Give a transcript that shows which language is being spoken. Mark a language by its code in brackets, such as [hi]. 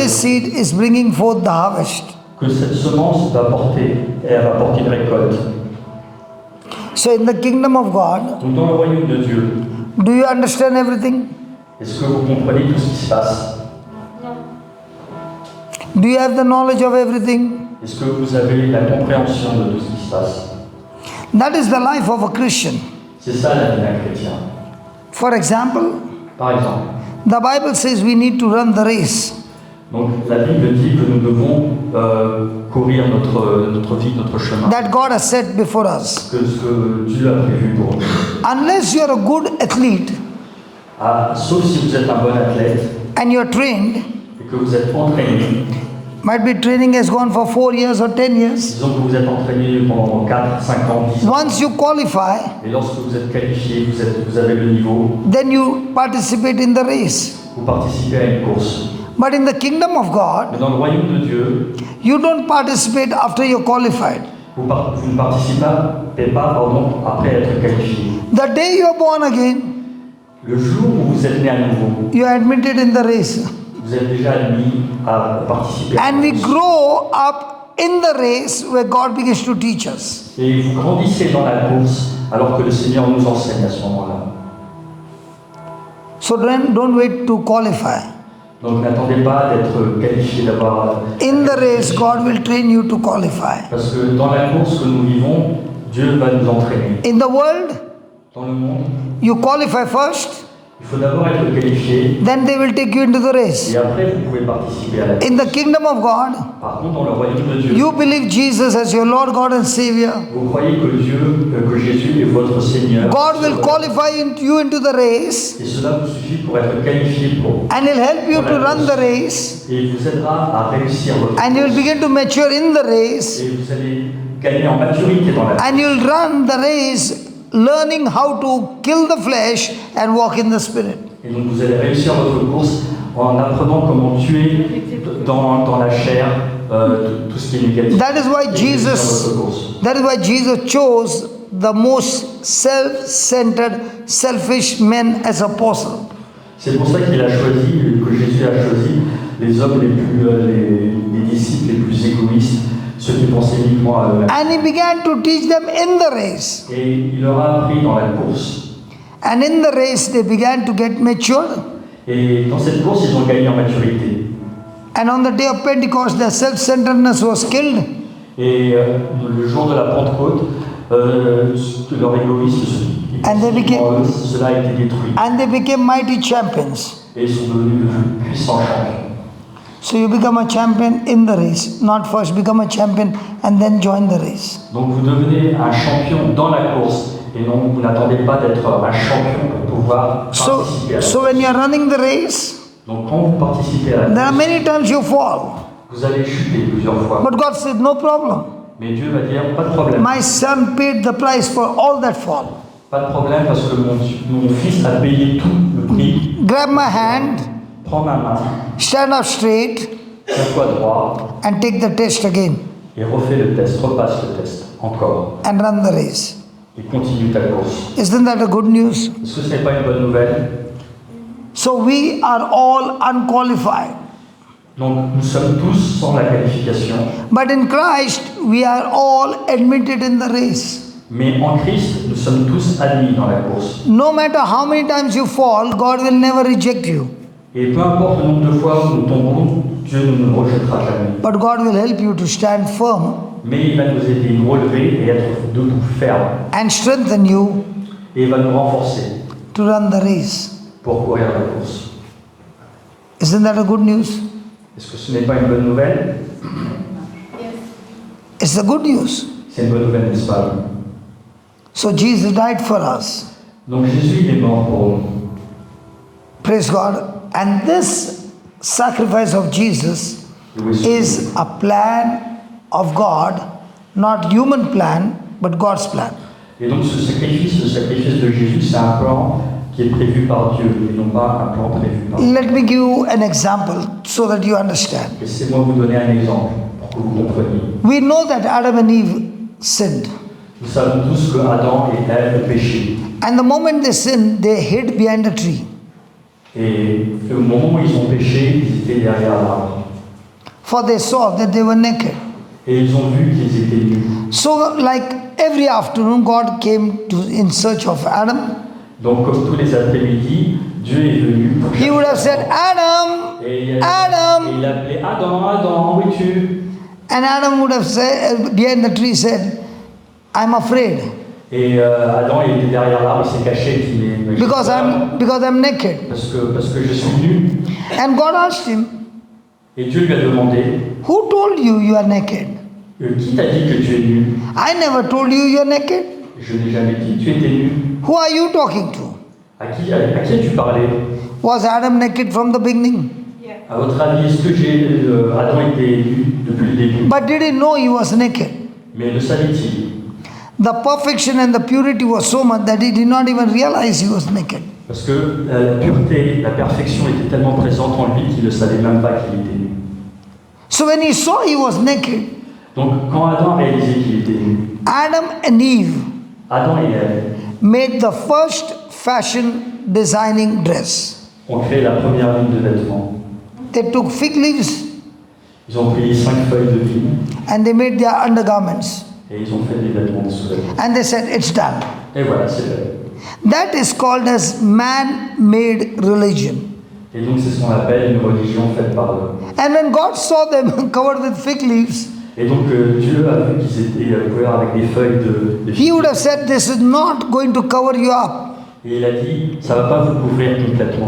[en] this seed is bringing forth the harvest. [fr] que cette semence va porter et elle va porter une récolte. [en] So in the kingdom of God, [fr] Donc dans le royaume de Dieu, [en] do you understand everything? [fr] est-ce que vous comprenez tout ce qui se passe? [en] Do you have the knowledge of everything? [fr] Est-ce que vous avez la compréhension de tout ce qui se passe? [en] That is the life of a Christian. [fr] C'est ça la vie d'un chrétien. [en] For example, [fr] Par exemple, [en] the Bible says we need to run the race. [fr] donc la Bible dit que nous devons courir notre vie, notre chemin, [en] That God has set before us. [fr] que ce que Dieu a prévu pour nous. [en] Unless you're a good athlete [fr] Ah, sauf si vous êtes un bon athlète [en] and you're trained, [fr] et que vous êtes entraîné, [en] might be training has gone for 4 years or 10 years. [fr] disons que vous êtes entraîné pendant 4, 5 ans, 10 ans, [en] Once you qualify, [fr] et lorsque vous êtes qualifié, vous avez le niveau, [en] then you participate in the race. [fr] vous participez à une course. [en] But in the kingdom of God, [fr] Mais dans le royaume de Dieu, [en] you don't participate after you're qualified. [fr] vous ne participez pas après être qualifié. [en] The day you're born again, [fr] Le jour où vous êtes né à nouveau, [en] you are admitted in the race. [fr] vous êtes déjà admis à participer. [en] And we grow up in the race where God begins to teach us. [fr] Et vous grandissez dans la course alors que le Seigneur nous enseigne à ce moment-là. [en] So then don't wait to qualify. [fr] Donc n'attendez pas d'être qualifié, d'avoir... [en] In the race, God will train you to qualify. [fr] Parce que dans la course que nous vivons, Dieu va nous entraîner. [en] In the world, [fr] Dans le monde, [en] you qualify first, [fr] il faut d'abord être qualifié [en] then they will take you into the race. [fr] et après vous pouvez participer à la course. [en] In the kingdom of God, [fr] Par contre, dans le royaume de Dieu, [en] you believe Jesus as your Lord, God, and Savior. [fr] vous croyez que Jésus est votre Seigneur. [en] God will qualify you into the race [fr] Et cela vous suffit pour être qualifié pour. [en] and He'll help you to run the race [fr] Et il vous aidera à réussir votre [en] and you'll begin to mature in the race [fr] et vous allez gagner en maturité dans la vie. [en] and you'll run the race learning how to kill the flesh and walk in the Spirit. [fr] Et donc vous allez réussir votre course en apprenant comment tuer dans la chair tout ce qui est négatif. [en] That is why [fr] Et réussir [en] Jesus, [fr] votre course. [en] that is why Jesus chose the most self-centered, selfish men as apostles. [fr] C'est pour ça qu'il a choisi, que Jésus a choisi les hommes les disciples les plus égoïstes, ceux qui pensaient uniquement à eux-mêmes. [en] And He began to teach them in the race. [fr] Et il leur a appris dans la course. [en] And in the race, they began to get matured. [fr] Et dans cette course, ils ont gagné en maturité. [en] And on the day of Pentecost, their self-centeredness was killed. [fr] Et le jour de la Pentecôte, leur égoïsme, [en] And they became- [fr] cela a été détruit. [en] And they became mighty champions. [fr] Et ils sont devenus de puissants champions. [en] So you become a champion in the race. Not first become a champion and then join the race. [fr] Donc vous devenez un champion dans la course. Et non, vous n'attendez pas d'être un champion pour pouvoir participer à la [en] So [fr] course. [en] when you are running the race, [fr] Donc quand vous participez à la [en] there are [fr] course, [en] many times you fall. [fr] Vous allez chuter plusieurs fois. [en] But God said, no problem. [fr] Mais Dieu va dire, pas de problème. [en] My son paid the price for all that fall. [fr] Pas de problème parce que mon fils a payé tout le prix. [en] Grab my hand, [fr] Prends ma main, [en] stand up straight, [fr] tiens-toi droit [en] and take the test again [fr] et refais le test, repasse le test, encore. [en] and run the race. [fr] Et continue ta course. [en] Isn't that a good news? [fr] Est-ce que ce n'est pas une bonne nouvelle? [en] So we are all unqualified. [fr] Donc nous sommes tous sans la qualification, [en] But in Christ, we are all admitted in the race. [fr] mais en Christ, nous sommes tous admis dans la course. [en] No matter how many times you fall, God will never reject you. [fr] Et peu importe le nombre de fois où nous tombons, Dieu ne nous rejettera jamais. [en] But God will help you to stand firm [fr] Mais il va nous aider à nous relever et être debout ferme. [en] and strengthen you [fr] Et il va nous renforcer [en] to run the race. [fr] pour courir la course. [en] Isn't that a good news? [fr] Est-ce que ce n'est pas une bonne nouvelle? [en] Yes. It's the good news. [fr] C'est une bonne nouvelle, n'est-ce pas? [en] So Jesus died for us. [fr] Donc Jésus il est mort pour nous. [en] Praise God. And this sacrifice of Jesus is a plan of God, not human plan, but God's plan. [fr] Et donc ce sacrifice de Jésus, c'est un plan qui est prévu par Dieu et non pas un plan prévu par nous. [en] Let me give you an example so that you understand. [fr] Laissez-moi vous donner un exemple pour que vous compreniez. [en] We know that Adam and Eve sinned. [fr] Nous savons tous que Adam et Ève péchaient. [en] And the moment they sinned, they hid behind a tree. [fr] Et au moment où ils ont péché, ils étaient derrière l'arbre. [en] For they saw that they were naked. [fr] Et ils ont vu qu'ils étaient nus. [en] So, like every afternoon, God came in search of Adam. [fr] Donc comme tous les après-midi, Dieu est venu pour [en] He would have said, Adam, [fr] et [en] Adam. [fr] il appelait Adam, où es-tu? [en] And Adam would have said, behind the tree said, I'm afraid [fr] Et Adam il était derrière l'arbre, il s'est caché, il dit mais j'ai [en] because [fr] peur, [en] I'm naked. [fr] parce que je suis nu. [en] And God asked him, [fr] Et Dieu lui a demandé, [en] who told you you are naked? [fr] qui t'a dit que tu es nu? [en] I never told you you are naked. [fr] Je n'ai jamais dit que tu étais nu. [en] Who are you talking to? [fr] À qui as-tu parlé? [en] Was Adam naked from the beginning? Yeah. [fr] À votre avis, est-ce que Adam était nu depuis le début? [en] But did he know he was naked? [fr] Mais le savait-il? [en] The perfection and the purity was so much that he did not even realize he was naked. [fr] Parce que la pureté, la perfection était tellement présente en lui qu'il ne savait même pas qu'il était nu. [en] So when he saw he was naked, [fr] Donc quand Adam a réalisé qu'il était nu, [en] Adam and Eve [fr] Adam et Ève [en] made the first fashion designing dress. [fr] ont créé la première ligne de vêtements. [en] They took fig leaves [fr] Ils ont pris 5 feuilles de vigne [en] and they made their undergarments. [fr] et ils ont fait des vêtements de sous-vêtements. [en] And they said, it's done. [fr] Et voilà, c'est fait. [en] That is called as man-made religion. [fr] Et donc c'est ce qu'on appelle une religion faite par l'homme. [en] And when God saw them covered with fig leaves, [fr] Et donc Dieu a vu qu'ils étaient couverts avec des feuilles de [en] he [fr] vigne. [en] would have said, this is not going to cover you up. [fr] Et il a dit, ça ne va pas vous couvrir complètement.